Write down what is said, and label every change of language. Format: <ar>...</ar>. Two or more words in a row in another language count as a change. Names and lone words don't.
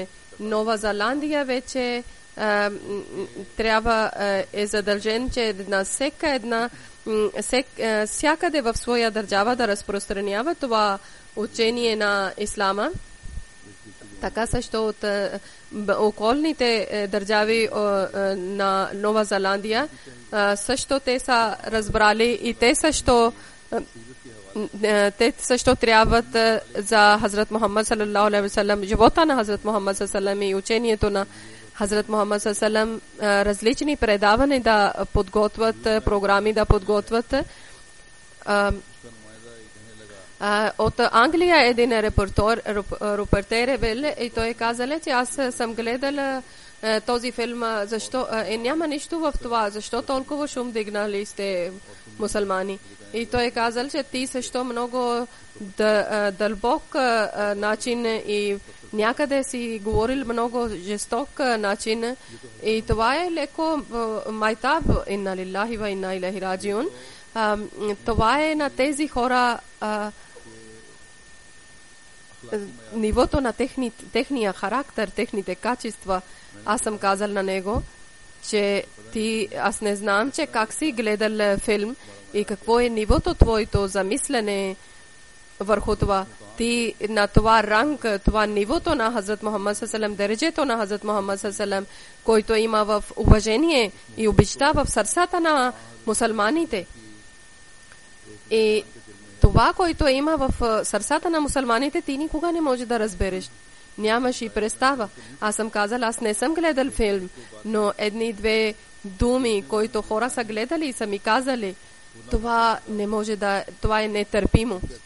<bg>Нова Зеландия вече трябва е задължен, че на всяка една всякъде в своя държава да разпространява това учение на ислама. Така също от околните държави на Нова Зеландия също те са разбрали и те също трябват за Хазрат Мухаммад</bg> <ar>صلى الله عليه وسلم,</ar> <bg>живота на Хазрат Мухаммад</bg> <ar>صلى الله عليه وسلم</ar> <bg>и учението на Хазрат Мухаммад</bg> <ar>صلى الله عليه وسلم,</ar> <bg>различни предавания да подготвят, програми да подготвят. От Англия един репортер е бил и той казал, че аз съм гледал този филм, защо няма нищо в това, защо толкова шум дигнали сте мусулмани. И той е казал, че ти също много дълбок начин и някъде си говорил много жесток начин. И това е леко майтаб,</bg> <ar>إنا لله وإنا إليه راجعون.</ar> <bg>Това е на тези хора нивото на техния характер, техните качества. Аз съм казал на него, че аз не знам, че как си гледал филм и какво е нивото твоето замислене върху това. Ти на това ранг, това нивото на Хазрат Мухаммад</bg> <ar>صلى الله عليه وسلم,</ar> <bg>дережето на Хазрат Мухаммад</bg> <ar>صلى الله عليه وسلم,</ar> <bg>който има в уважение и обичта в сърцата на мусулманите. И това, което има в сърцата на мусулманите, ти никога не можеш да разбереш. Нямаш и представа. Аз съм казал, аз не съм гледал филм, но едни-две думи, които хора са гледали и са ми казали, това не може да, това е нетърпимо.</bg>